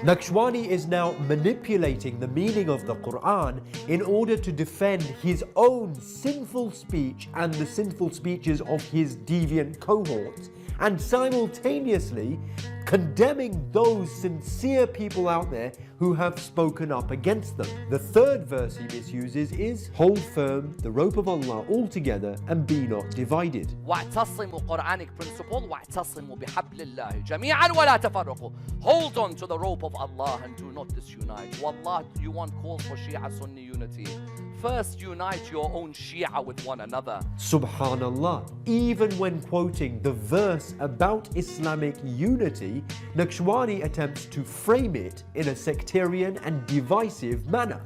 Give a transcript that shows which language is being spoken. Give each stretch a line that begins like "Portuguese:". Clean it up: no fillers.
English: Nakshawani is now manipulating the meaning of the Quran in order to defend his own sinful speech and the sinful speeches of his deviant cohorts, and simultaneously condemning those sincere people out there who have spoken up against them. The third verse he misuses is, "Hold firm the rope of Allah altogether and be not divided."
Arabic: واعتصموا,
English: Quranic principle,
Arabic: واعتصموا بحبل الله جميعا ولا تفرقوا.
English: Hold on to the rope of Allah and do not disunite. Wallah, you want calls for Shia Sunni unity. First unite your own Shia with one another. Subhanallah, even when quoting the verse about Islamic unity, Nakshawani, Nakshawani attempts to frame it in a sectarian and divisive manner.